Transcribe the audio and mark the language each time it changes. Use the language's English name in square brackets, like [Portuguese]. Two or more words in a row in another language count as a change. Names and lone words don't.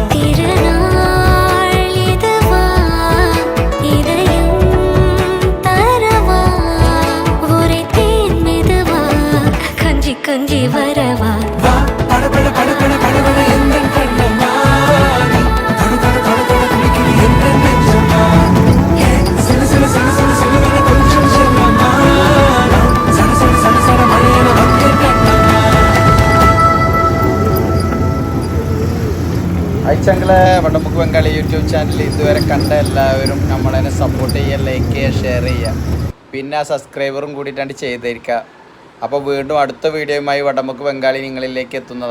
[Tamil] கொஞ்சி வரவா வா படபட படபட படபட எந்த கண்ணம்மா நீ தொட தொட தொட தொட துடிக்குது எந்த நெஞ்சம்மா ஹே சிலு சிலு சிலு சிலு சிலுவன கொஞ்சம் செல்லம்மா நான் சட சட சட சட மழையன வந்தேன் கண்ணம்மா. [Malayalam] അയച്ചങ്ങളെ വടമുക്ക് ബംഗാളി [English] YouTube channel [Malayalam] ഇതുവരെ കണ്ട എല്ലാവരും നമ്മളതിനെ സപ്പോർട്ട് ചെയ്യുക, ലൈക്ക് ചെയ്യുക, ഷെയർ ചെയ്യുക, പിന്നെ ആ സബ്സ്ക്രൈബറും കൂടിയിട്ടാണ് ചെയ്തിരിക്കുക. അപ്പോൾ വീണ്ടും അടുത്ത വീഡിയോയുമായി വടമുക്ക് ബംഗാളി നിങ്ങളിലേക്ക് എത്തുന്നതാണ്.